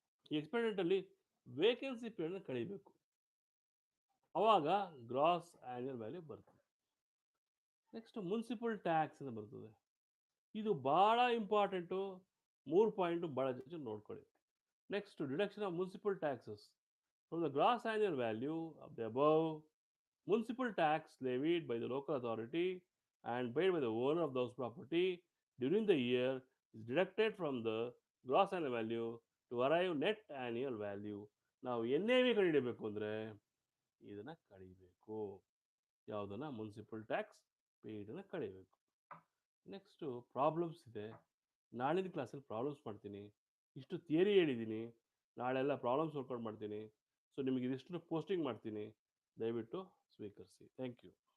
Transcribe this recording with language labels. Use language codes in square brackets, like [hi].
[kn] ಈ ಎಕ್ಸ್ಪೆಕ್ಟೆಡಲ್ಲಿ ವೇಕೆನ್ಸಿ ಪೀರಿಯಡ್ನ ಕಳಿಬೇಕು, ಅವಾಗ gross annual value ಬರ್ತದೆ. ನೆಕ್ಸ್ಟ್ ಮುನ್ಸಿಪಲ್ ಟ್ಯಾಕ್ಸ್ ಅಂತ ಬರ್ತದೆ. ಇದು ಭಾಳ ಇಂಪಾರ್ಟೆಂಟು, 3 ಪಾಯಿಂಟು ಭಾಳ ಜನ ನೋಡ್ಕೊಳ್ಳಿ. [en] Next, deduction of municipal taxes from the gross annual value of the above. Municipal tax levied by the local authority and paid by the owner of the house property during the year is deducted from the gross annual value to arrive net annual value. [kn] ನಾವು NAV ಕಡಿಬೇಕು ಅಂದರೆ ಇದನ್ನು ಕಡಿಬೇಕು, ಯಾವುದನ್ನು, municipal tax ಪೇಯ್ಡನ್ನು ಕಡಿಬೇಕು. Next problems ಇದೆ, ನಾಳಿನ ಕ್ಲಾಸಲ್ಲಿ problems ಮಾಡ್ತೀನಿ. ಇಷ್ಟು theory ಹೇಳಿದ್ದೀನಿ, ನಾಳೆಲ್ಲ ಪ್ರಾಬ್ಲಮ್ಸ್ ವರ್ಕೌಟ್ ಮಾಡ್ತೀನಿ. ಸೊ ನಿಮಗೆ ಇದಿಷ್ಟು ಪೋಸ್ಟಿಂಗ್ ಮಾಡ್ತೀನಿ, ದಯವಿಟ್ಟು ಸ್ವೀಕರಿಸಿ. [en] Thank you.